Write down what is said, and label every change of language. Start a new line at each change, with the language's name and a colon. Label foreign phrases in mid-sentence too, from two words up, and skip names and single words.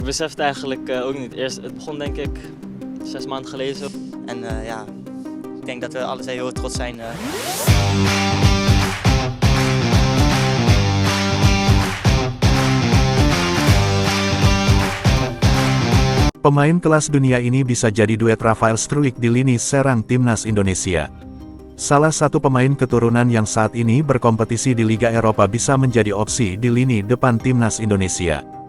Dutch: Ik besefte eigenlijk ook niet. Eerst, het begon denk ik 6 maanden geleden zo. En ja, ik denk dat we alle twee heel trots zijn.
Indonesian: Pemain kelas dunia ini bisa jadi duet Rafael Struijk di lini serang timnas Indonesia. Salah satu pemain keturunan yang saat ini berkompetisi di Liga Eropa bisa menjadi opsi di lini depan timnas Indonesia.